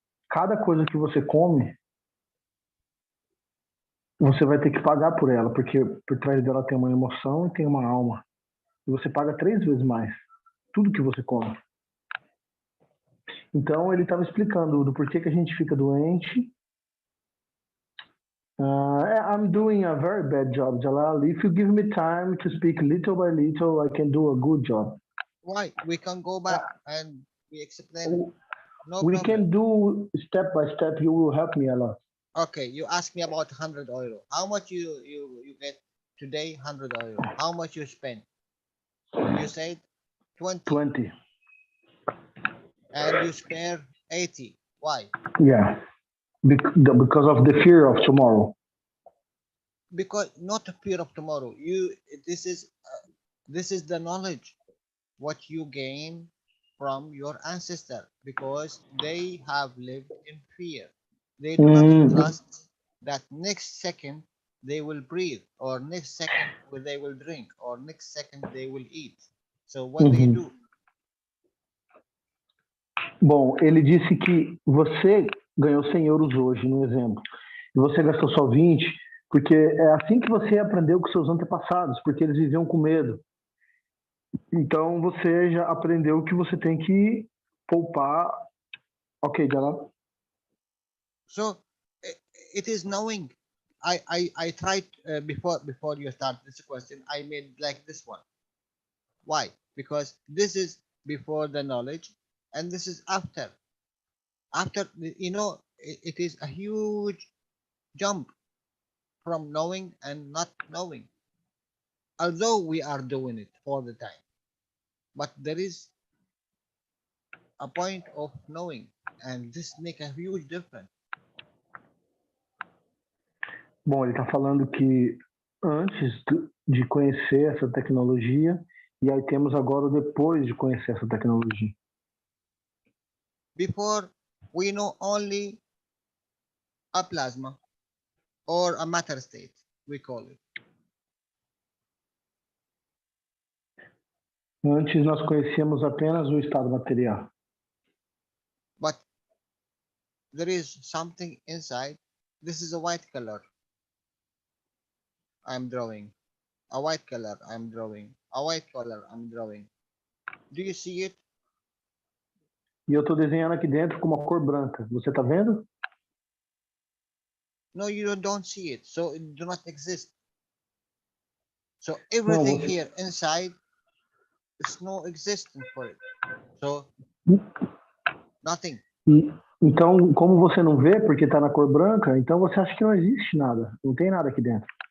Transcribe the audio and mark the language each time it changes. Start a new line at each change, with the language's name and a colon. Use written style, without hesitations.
Portuguese: Cada coisa que você come, você vai ter que pagar por ela, porque por trás dela tem uma emoção e tem uma alma. E você paga 3 vezes mais tudo que você come. Então ele estava explicando do porquê que a gente fica doente.
English: I'm doing a very bad job, Jalal. If you give me time to speak little by little, I can do a good job. Why? We can go back and we explain. No We problem. can do step by step. You will help me a lot. Okay, you asked me about 100 euro. How much you get today? 100 euro. How much you spend? You said 20. 20. And you spare 80. Why? Yeah. Because of the fear of tomorrow. Because not the fear of tomorrow. This is the knowledge what you gain from your ancestor, because they have lived in fear. They do not trust that next second they will breathe, or next second they will drink, or next second they will eat. So what they do?
Portuguese: Bom, ele disse que você ganhou 100 euros hoje, no exemplo, e você gastou só 20, porque é assim que você aprendeu com seus antepassados, porque eles viviam com medo. Então você já aprendeu que você tem que poupar.
English: Ok, Jalal? So it is knowing. I tried before you start this question, I made like this one. Why? Because this is before the knowledge, and this is after. After, you know, it is a huge jump from knowing and not knowing. Although we are doing it all the time, but there is a point of knowing, and this make a huge difference.
Portuguese: Bom, ele está falando que antes de conhecer essa tecnologia, e aí temos agora o depois de conhecer essa tecnologia.
English: Before, we know only a plasma or a matter state, we call it.
Portuguese: Antes nós conhecíamos apenas o estado material.
English: But there is something inside. This is a white color. I'm drawing. A white color, I'm drawing. A white color, I'm drawing. Do you see it?
Portuguese: E eu estou desenhando aqui dentro com uma cor branca. Você está vendo?
English: No, you don't see it. So it do not exist. So everything here inside, there's no existence for it. So Nothing.
Portuguese: Então, como você não vê, porque está na cor branca, então você acha que não existe nada, não tem nada aqui dentro.